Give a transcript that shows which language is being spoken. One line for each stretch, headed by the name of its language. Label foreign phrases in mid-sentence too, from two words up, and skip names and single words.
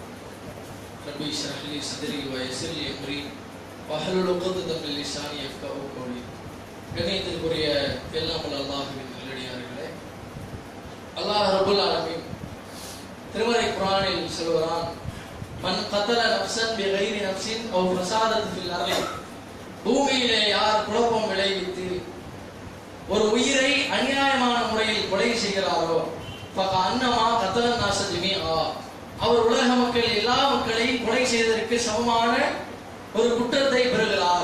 Arabic: ربي اشرح لي صدري ويسر لي أمري واحلل عقدة من لساني يفقهوا قولي.
Tamil: கண்ணியத்திற்குரிய எல்லாம் வல்ல அல்லாஹ்வின் நல்லடியார்களே, அல்லாஹ்
Arabic: رب العالمين
Tamil: திருமறை குர்ஆனில் சொல்கிறான்,
Arabic: من قتل نفسا بغير نفس أو فسادا في الأرض,
Tamil: பூமியிலே யார் குழப்பம் விளைவித்து ஒரு உயிரை அநியாயமான முறையில் கொலை செய்கிறாரோ
Arabic: فكأنما قتل الناس جميعا,
Tamil: அவர் உலக மக்கள் எல்லா மக்களையும் கொலை செய்ததற்கு சமமான ஒரு குற்றத்தை பெறுகிறார்.